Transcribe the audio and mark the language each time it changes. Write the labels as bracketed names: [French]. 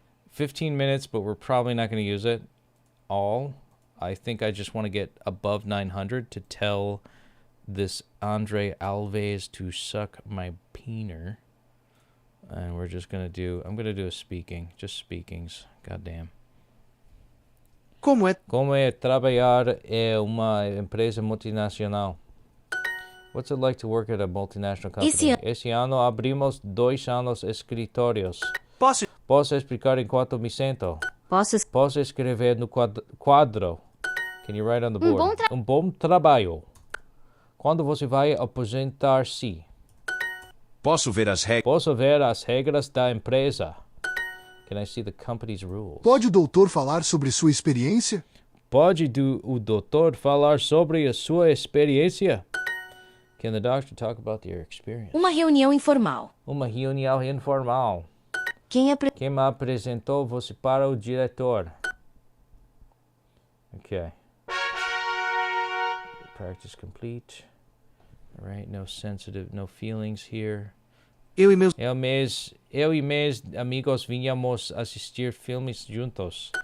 [English] 15 minutes, but we're probably not going to use it all. I think I just want to get above 900 to tell this Andre Alves to suck my peener. And we're just going to do... I'm going to do a speaking. Just speakings. Goddamn. [Portuguese] Como é trabalhar em uma empresa multinacional? [English] What's it like to work at a multinational company? [Portuguese] Esse ano abrimos 2 anos escritórios. Posso explicar enquanto me sento? Posso escrever no quadro? [English] Can you write on the board? [Portuguese] Bom trabalho. Quando você vai aposentar-se? Posso ver as regras da empresa? Can I see the company's rules? Pode o doutor falar sobre sua experiência? Pode o doutor falar sobre a sua experiência? Can the doctor talk about your experience? Uma reunião informal. Uma reunião informal. Quem me apresentou você para o diretor? [English] Okay. Practice complete. All right, no feelings here. [Portuguese] Eu e meus amigos vinhamos assistir filmes juntos.